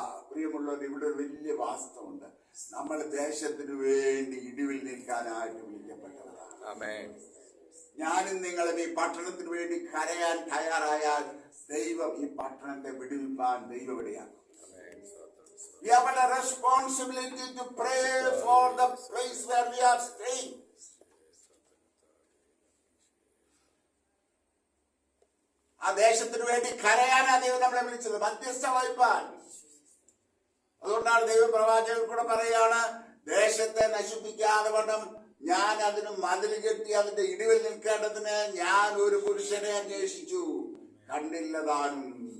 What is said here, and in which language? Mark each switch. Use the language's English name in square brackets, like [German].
[Malayalam] പ്രിയമുള്ളവർ, ഇവിടെ ഒരു വലിയ വാസ്തവമുണ്ട്. നമ്മൾ ദേശത്തിന് വേണ്ടി ഇടിവിൽ നിൽക്കാനായിട്ട് വിളിക്കപ്പെട്ടവരാണ്. ഞാനും നിങ്ങളും ഈ പട്ടണത്തിന് വേണ്ടി കരയാൻ തയ്യാറായാൽ ദൈവം ഈ പട്ടണത്തെ വിടുവിപ്പാൻ ദൈവം ഇടയാക്കും. [English] We have a responsibility to pray for the place where we are staying. [Malayalam] ആ ദേശത്തിന് വേണ്ടി കരയാനാ ദൈവം നമ്മളെ വിളിച്ചത്, മധ്യസ്ഥ വഹിപ്പാൻ. അതുകൊണ്ടാണ് ദൈവം പ്രവാചകൻ കൂടെ പറയാണ്, ദേശത്തെ നശിപ്പിക്കാതെ വണ്ണം ഞാൻ അതിന് മതിൽ കെട്ടി അതിന്റെ ഇടിവിൽ നിൽക്കേണ്ടതിന് ഞാൻ ഒരു പുരുഷനെ അന്വേഷിച്ചു, കണ്ടില്ലതാനും.